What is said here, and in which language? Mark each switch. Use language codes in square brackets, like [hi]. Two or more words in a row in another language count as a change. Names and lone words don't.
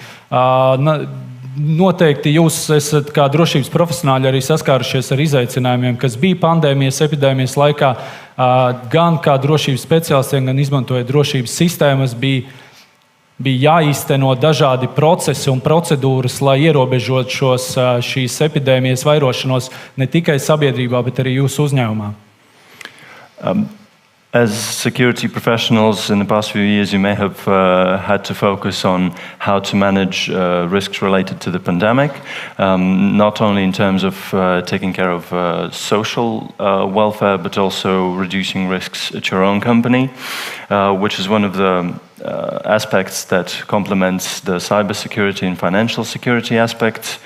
[lv] Noteikti jūs esat kā drošības profesionāļi arī saskārušies ar izaicinājumiem, kas bija pandēmijas, epidēmijas laikā, gan kā drošības speciālistiem, gan izmantojot drošības sistēmas, bija jāīsteno dažādi procesi un procedūras, lai ierobežotu šīs epidēmijas vairošanos ne tikai sabiedrībā, bet arī jūsu uzņēmumā. [en] As security professionals in the past few years, you may have had to focus on how to manage risks related to the pandemic, not only in terms of taking care of social welfare, but also reducing risks at your own company, which is one of the aspects that complements the cybersecurity and financial security aspects.